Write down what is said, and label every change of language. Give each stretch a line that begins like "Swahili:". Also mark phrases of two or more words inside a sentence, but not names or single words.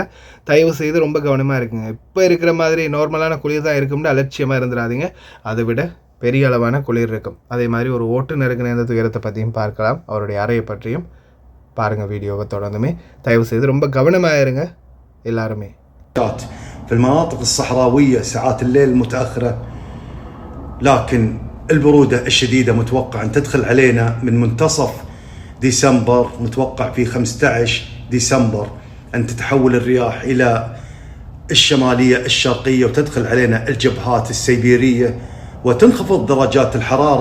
Tamil: தயவு செய்து ரொம்ப கவனமாக இருக்குங்க. இப்போ இருக்கிற மாதிரி நார்மலான குளிர் தான் இருக்கும்னு அலட்சியமாக இருந்துடாதீங்க. அதை விட பெரிய அளவான குளிர் இருக்கும். அதே மாதிரி ஒரு ஓட்டுநருக்கு நேர்ந்த துயரத்தை பற்றியும் பார்க்கலாம், அவருடைய அறையை பற்றியும் பாருங்கள் வீடியோவை தொடர்ந்துமே. தயவு செய்து ரொம்ப கவனமாக இருங்க எல்லாருமே.
Arabic: في المناطق الصحراوية ساعات الليل متأخرة، لكن البرودة الشديدة متوقع أن تدخل علينا من منتصف ديسمبر. متوقع في 15 ديسمبر أن تتحول الرياح إلى الشمالية الشرقية وتدخل علينا الجبهات السيبيرية وتنخفض درجات الحرارة.